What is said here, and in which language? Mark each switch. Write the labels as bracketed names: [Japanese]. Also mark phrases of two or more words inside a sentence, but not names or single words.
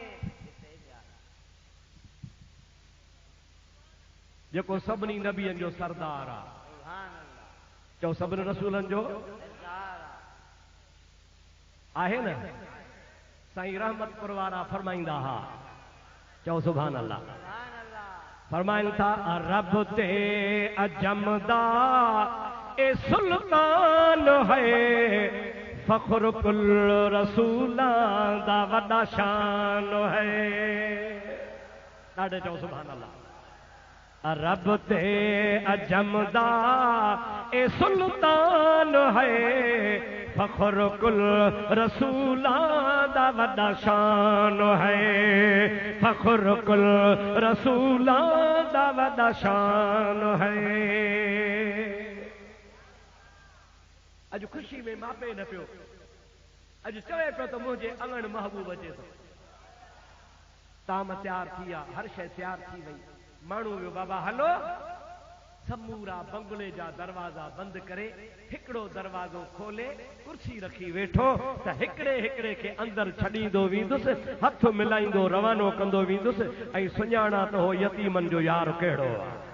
[Sindhi] जेको सभिनी नबियनि जो सरदार आहे। [Arabic] سبحان الله, [Sindhi] चओ सभिनी रसूलनि जो सरदार आहे न। साईं रहमतपुर वारा फरमाईंदा हा, चओ [Arabic] سبحان الله. سبحان الله, [Sindhi] फरमाइनि था [Saraiki] रब ते अजमदा ए सुल्तान है, फख्र कुल रसूलां दा वॾा शान है। [Sindhi] ॾाढे चओ [Arabic] سبحان الله. [Saraiki] रब ते अजमदा ए सुल्तान है, फख्र कुल रसूलां दा वॾा शान है, फख्र कुल रसूलां दा वॾा शान है। [Sindhi] अॼु ख़ुशी में मापे न पियो, अॼु चवे पियो त मुंहिंजे अंगण महबूब अचे थो। ताम तयारु थी विया, हर शइ तयारु थी वई। माण्हू वियो बाबा हलो, समूरा बंगले जा दरवाजा बंदि करे हिकिड़ो दरवाज़ो खोले कुर्सी रखी वेठो त हिकिड़े हिकिड़े खे अंदरि छॾींदो वेंदुसि, हथ मिलाईंदो रवानो कंदो वेंदुसि ऐं सुञाणा त हो यतीमनि जो यार कहिड़ो आहे।